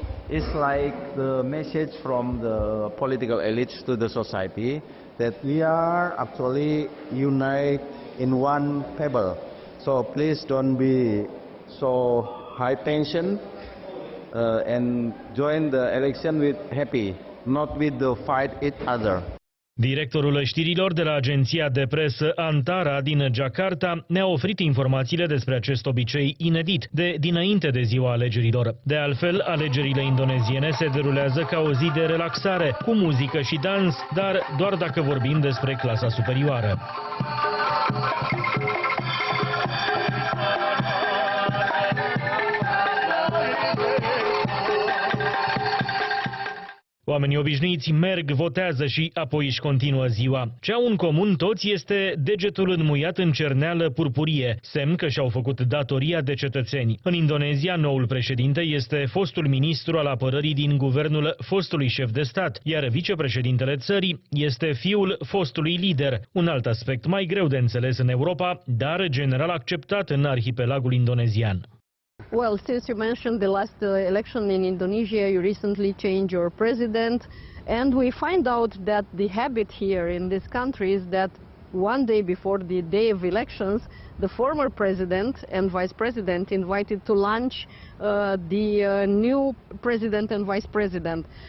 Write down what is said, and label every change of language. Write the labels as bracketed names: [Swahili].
[English] It's like the message from the political elites to the society that we are actually united in one table. So please don't be so high tension and join the election with happy, not with the fight each other. [Romanian] Directorul știrilor de la agenția de presă Țara din Jakarta ne-a oferit informațiile despre acest obicei inedit de dinainte de ziua alegerilor. De altfel, alegerile indoneziene se derulează ca o zi de relaxare, cu muzică și dans, dar doar dacă vorbim despre clasa superioară. Oamenii obișnuiți merg, votează și apoi își continuă ziua. Ce au în comun toți este degetul înmuiat în cerneală purpurie, semn că și-au făcut datoria de cetățeni. În Indonezia, noul președinte este fostul ministru al apărării din guvernul fostului șef de stat, iar vicepreședintele țării este fiul fostului lider, un alt aspect mai greu de înțeles în Europa, dar general acceptat în arhipelagul indonezian. [English] Well, since you mentioned the last election in Indonesia, you recently changed your president, and we find out that the habit here in this country is that one day before the day of elections, the former president and vice president invited to lunch the new president and vice president.